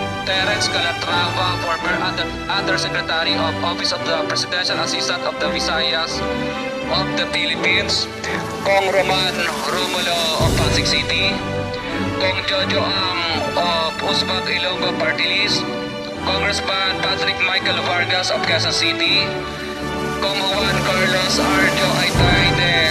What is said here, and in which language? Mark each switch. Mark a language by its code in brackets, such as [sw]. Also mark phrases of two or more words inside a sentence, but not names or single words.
[en] Terence Calatrava, former Undersecretary of Office of the Presidential Assistant of the Visayas of the Philippines, Kong Roman Romulo of Pasig City, Kong Jojo Ang of Usbag Ilonggo Party List, Congressman Patrick Michael Vargas of Quezon City, Kong Juan Carlos Arjo Aitayde